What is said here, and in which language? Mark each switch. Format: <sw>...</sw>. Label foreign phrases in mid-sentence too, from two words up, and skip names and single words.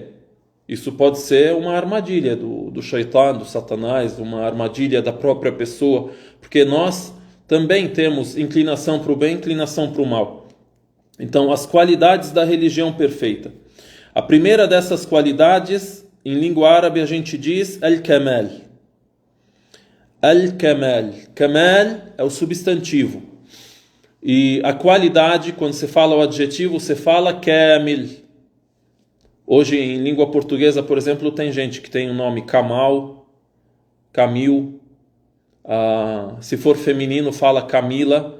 <pt>Isso pode ser uma armadilha do Shaitan, do Satanás, uma armadilha da própria pessoa, porque nós também temos inclinação para o bem, inclinação para o mal. Então, as qualidades da religião perfeita. A primeira dessas qualidades, em língua árabe, a gente diz al-kamal. Al-kamal. Kamal é o substantivo. E a qualidade, quando você fala o adjetivo, você fala kamil. Hoje, em língua portuguesa, por exemplo, tem gente que tem o nome Kamal, Camil. Se for feminino, fala Camila.</pt>